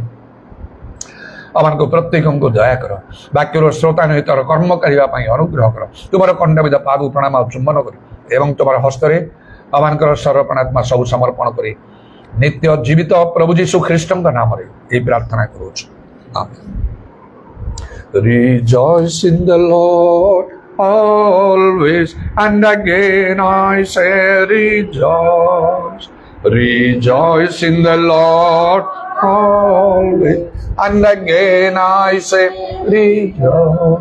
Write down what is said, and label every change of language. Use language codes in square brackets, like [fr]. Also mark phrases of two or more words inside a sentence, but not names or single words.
[or] ଆମମାନଙ୍କୁ ପ୍ରତ୍ୟେକଙ୍କୁ ଦୟା କର। ବାକ୍ୟର ଶ୍ରୋତା ନିହିତର କର୍ମ କରିବା ପାଇଁ ଅନୁଗ୍ରହ କର। ତୁମର ଖଣ୍ଡବିଧ ପାଦୁ ପ୍ରଣାମ ଆଉ ଚୁମ୍ବନ କରି ଏବଂ ତୁମର ହସ୍ତରେ ଆମମାନଙ୍କର ସର୍ପଣ ଆତ୍ମା ସବୁ ସମର୍ପଣ କରି ନିତ୍ୟ ଜୀବିତ ପ୍ରଭୁ ଯୀଶୁ ଖ୍ରୀଷ୍ଟଙ୍କ ନାମରେ ଏହି ପ୍ରାର୍ଥନା କରୁଛୁ। ଆମେନ୍। [en] Rejoice in the Lord always, and again I say rejoice. Rejoice in the Lord always, and again I say rejoice.